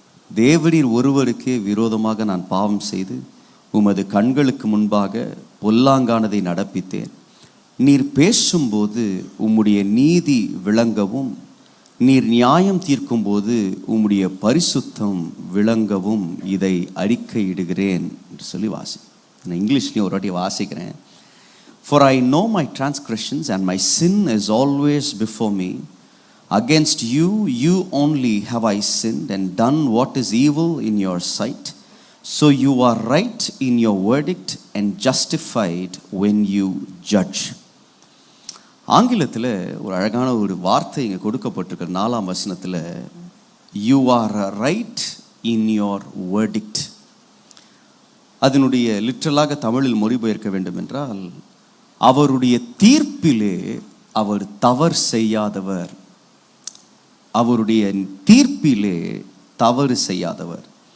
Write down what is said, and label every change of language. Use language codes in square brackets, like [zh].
[ta] தேவரீர் ஒருவருக்கே விரோதமாக நான் பாவம் செய்து உமது கண்களுக்கு முன்பாக பொல்லாங்கானதை நடப்பித்தேன். நீர் பேசும்போது உம்முடைய நீதி விளங்கவும், நீர் நியாயம் தீர்க்கும்போது உம்முடைய பரிசுத்தம் விளங்கவும் இதை அறிக்கையிடுகிறேன் என்று சொல்லி நான் இங்கிலீஷ்லேயும் ஒரு வாட்டி வாசிக்கிறேன். [en] For I know my transgressions and my sin is always before me. Against you, you only have I sinned and done what is evil in your sight. So you are right in your verdict and justified when you judge. [ta] ஆங்கிலத்தில் ஒரு அழகான ஒரு வார்த்தை இங்கே கொடுக்கப்பட்டிருக்கிற 4ஆம் வசனத்தில், [en] you are right in your verdict. [ta] அதனுடைய லிட்டரலாக தமிழில் மொழிபெயர்க்க வேண்டும் என்றால், அவருடைய தீர்ப்பிலே அவர் தவறு செய்யாதவர், அவருடைய தீர்ப்பிலே தவறு செய்யாதவர்.